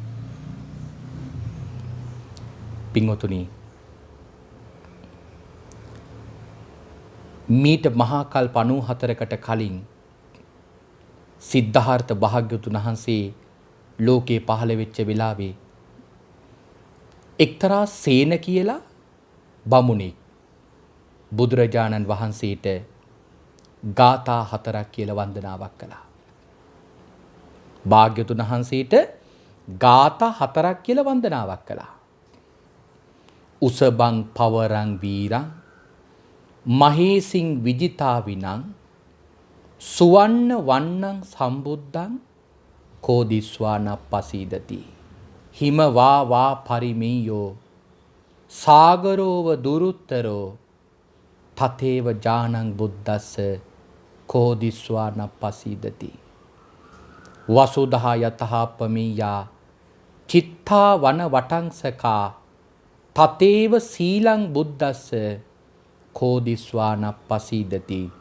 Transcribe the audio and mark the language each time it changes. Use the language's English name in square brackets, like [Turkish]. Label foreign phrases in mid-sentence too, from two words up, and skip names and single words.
[Sinhala] පින්වතුනි මීට මහා කල්ප 94කට කලින් සිද්ධාර්ථ භාග්‍යවතුන් වහන්සේ ලෝකේ පහළ වෙච්ච වෙලාවේ එක්තරා සේන කියලා බමුණෙක් බුදුරජාණන් වහන්සේට ගාථා 4ක් කියලා වන්දනාවක් කළා. භාග්‍යවතුන් වහන්සේට ගාථා 4ක් කියලා වන්දනාවක් කළා. [Pali] උසබං පවරං වීරං මහේසින් විජිතා විනං සුවන්න වන්නං සම්බුද්ධං කෝදිස්වාන පසීදති හිමවා වා පරිමෙය්‍යෝ සාගරෝව දුරුත්තරෝ තතේව ජානං බුද්දස්ස කෝදිස්වාන පසීදති වසුදහා යතහපමියා චිත්තා වන වටංසකා තතේව සීලං බුද්දස්ස කෝදිස්වාන පසීදති